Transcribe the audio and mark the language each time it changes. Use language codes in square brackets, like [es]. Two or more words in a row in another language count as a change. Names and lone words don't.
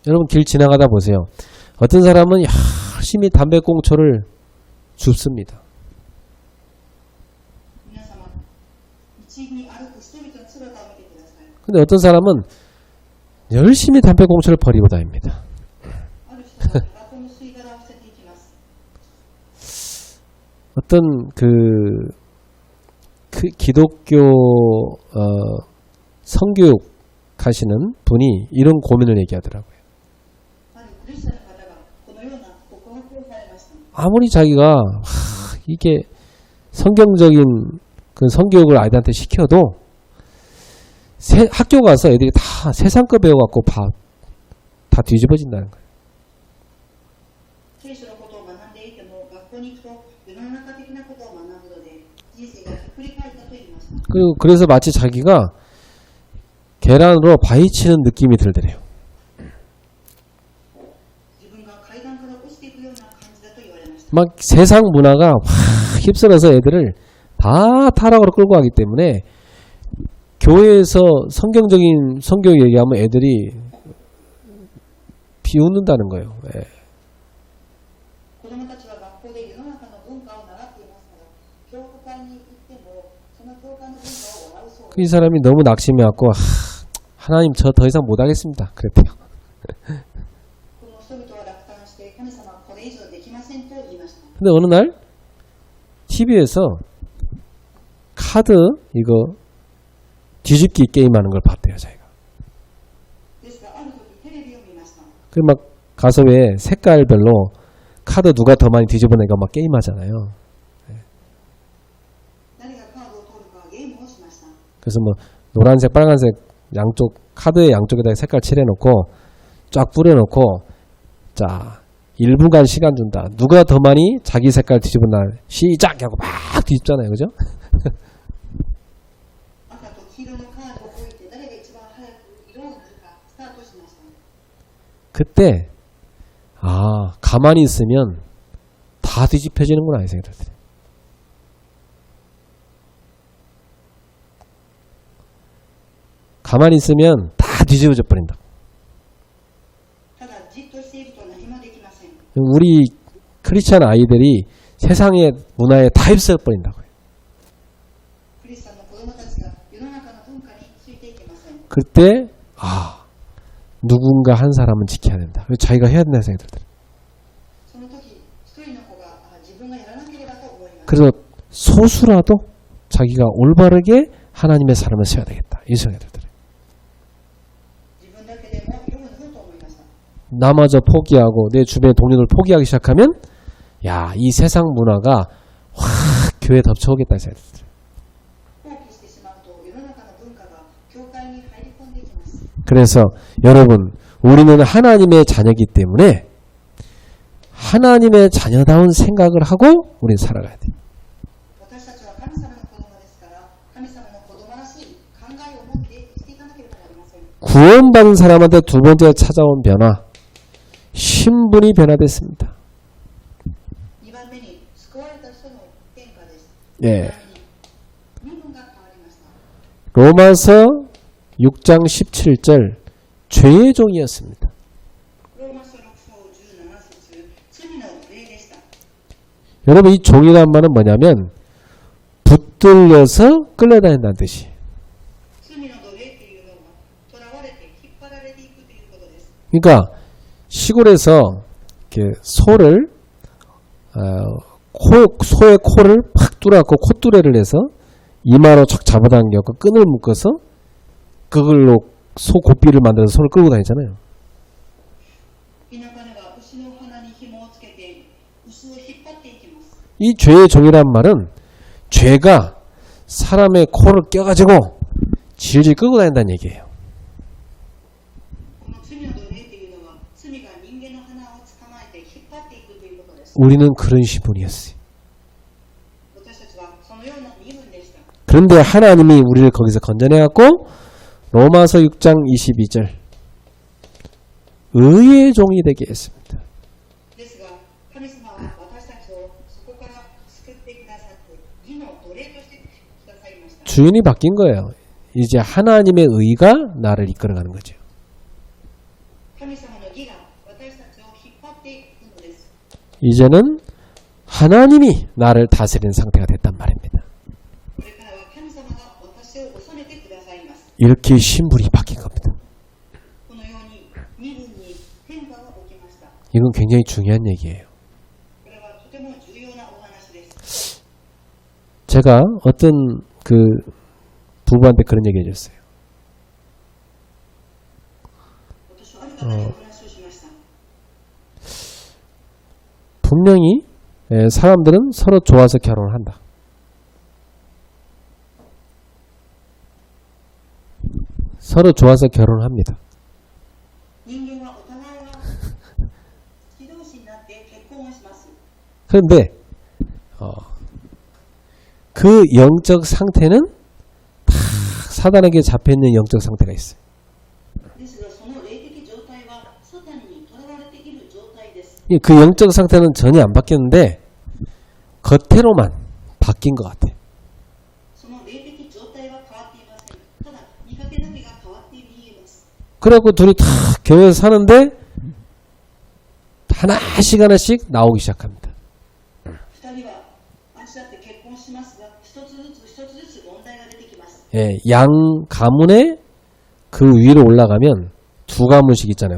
[ko] 여러분 길 지나가다 보세요. 어떤 사람은 열심히 담배꽁초를 줍습니다. [ja] 皆様、道に歩く人々の姿を見てください。 [ko] 근데 어떤 사람은 열심히 담배꽁초를 버리고 다닙니다. [ja] ある人はタバコの吸い殻を捨てていきます。 [ko] 어떤 기독교 성교육 하시는 분이 이런 고민을 얘기하더라고요. [ja] あるクリスチャンの方がこのような告白をされました。 [ko] 아무리 자기가 이게 성경적인 그 성교육을 아이들한테 시켜도 학교 가서 애들이 다 세상 거 배워갖고 다 뒤집어진다는 거예요. [ja] 聖書のことを学んでいても学校に行くと世の中的なことを学ぶので人生がひっくり返ったと言いました。 [ko] 그래서 마치 자기가 계란으로 바위치는 느낌이 들더래요. [ja] 自分が階段から落ちていくような感じだと言われました。 [ko] 막 세상 문화가 확 휩쓸어서 애들을 다 타락으로 끌고 가기 때문에 교회에서 성경적인 성경 얘기하면 애들이 비웃는다는 거예요. 예. [ja] 子供たちは学校で世の中の文化を習っていますから、教会に行ってもその教会の文化を笑うそうです。 [ko] 이 사람이 너무 낙심해갖고 하나님 저 더 이상 못하겠습니다. 그랬대요. [ja] この人々は落胆して神様はこれ以上できませんと言いました。 [ko] 근데 어느 날 TV에서 카드 이거 뒤집기 게임하는 걸 봤대요. 자기가. [ja] ですがある時テレビを見ました。 [ko] 그 막 가서 왜 색깔별로 카드 누가 더 많이 뒤집어내가 막 게임하잖아요. [ja] 誰がカードを取るかゲームをしました。 [ko] 그래서 뭐 노란색, 빨간색 양쪽 카드의 양쪽에다 색깔 칠해놓고 쫙 뿌려놓고 자 1분간 시간 준다. 누가 더 많이 자기 색깔 뒤집었나 시작 하고 막 뒤집잖아요, 그죠? [ja] 赤と黄色のカードを置いて誰が一番早く色を塗るかスタートしました。 [ko] 그때 가만히 있으면 다 뒤집혀지는구나 이 생각이 들어요. 가만히 있으면 다 뒤집어져 버린다. [ja] ただじっとしていると何もできません。 [ko] 우리 크리스찬 아이들이 세상의 문화에 다 휩쓸려 버린다고요. [ja] クリスチャンの子供たちが世の中の文化についていけません。 [ko] 그때 누군가 한 사람은 지켜야 된다. 자기가 해야 된다는 생각이 들어요. [ja] その時一人の子が自分がやらなければと思います。 [ko] 그래서 소수라도 자기가 올바르게 하나님의 사람을 써야 되겠다. 이 생각이 들어요. [ja] 自分だけでも色を塗ると思いました。 [ko] 나마저 포기하고 내 주변의 동료들 포기하기 시작하면 이 세상 문화가 확 교회에 덮쳐오겠다 이 생각이 들어요. [ja] 放棄してしまうと世の中の文化が教会に入り込んでいきます。 [ko] 그래서 여러분 우리는 하나님의 자녀이기 때문에 하나님의 자녀다운 생각을 하고 우리는 살아가야 돼요. [ja] 私たちは神様の子供ですから神様の子供らしい考えを持って生きていかなければなりません。 [ko] 구원받은 사람한테 두 번째 찾아온 변화 신분이 변화됐습니다. [ja] 2 番目に救われた人の変化です。 [ko] 예. [ja] 身分が変わりました。 [ko] 로마서 6장 17절 죄의 종이었습니다. [ja] ローマ書6章17節罪の霊でした。 [ko] 여러분 이 종이란 말은 뭐냐면 붙들려서 끌려다닌다는 뜻이에요. [ja] 罪の奴隷というのは囚われて引っ張られていくということです。 [ko] 그러니까 시골에서 이렇게 소를 소의 코를 팍 뚫어갖고 콧뚜레를 해서 이마로 척 잡아당겨서 끈을 묶어서 그걸로 소 고삐를 만들어서 소를 끌고 다니잖아요. [ja] 田舎では牛の鼻に紐をつけて牛を引っ張っていきます。 [ko] 이 죄의 종이란 말은 죄가 사람의 코를 껴가지고 질질 끌고 다닌다는 얘기예요. [ja] この罪の奴隷というのは罪が人間の鼻を捕まえて引っ張っていくということです。 [ko] 우리는 그런 신분이었어요. [ja] 私たちはそのような身分でした。 [ko] 그런데 하나님이 우리를 거기서 건져내갖고 로마서 6장 22절 의의 종이 되게 했습니다. [ja] ですが神様は私たちをそこから救ってくださって義の奴隷としてくださいました。 [ko] 주인이 바뀐 거예요. 이제 하나님의 의가 나를 이끌어가는 거죠. [ja] 神様の義が私たちを引っ張っていくのです。 [ko] 이제는 하나님이 나를 다스리는 상태가 됐단 말입니다. [ja] これからは神様が私を治めてくださいます。 [ko] 이렇게 신분이 바뀐 겁니다. [ja] このように身分に変化が起きました。 [ko] 이건 굉장히 중요한 얘기예요. [ja] これはとても重要なお話です。 [ko] 제가 어떤 그 부부한테 그런 얘기 해줬어요. [ja] 私はある方にお話をしました。 [ko] 분명히 사람들은 서로 좋아서 결혼을 한다. 서로 좋아서 결혼을 합니다. [ja] 人間はお互いが好き同士になって結婚をします。 [ko] 그런데 그 영적 상태는 다 사단에게 잡혀있는 영적 상태가 있어요. [ja] ですがその霊的状態はサタンにとらわれている状態です。 [ko] 그 영적 상태는 전혀 안 바뀌었는데 겉으로만 바뀐 것 같아요. [ja] その霊的状態は変わっていません。ただ見かけだけが変わって見えます。 [ko] 그래갖고 둘이 다 교회에서 사는데 하나씩 나오기 시작합니다. [ja] 二人はあしらって結婚しますが、一つずつ問題が出てきます。 [ko] 예, 양 가문의 그 위로 올라가면 두 가문씩 있잖아요.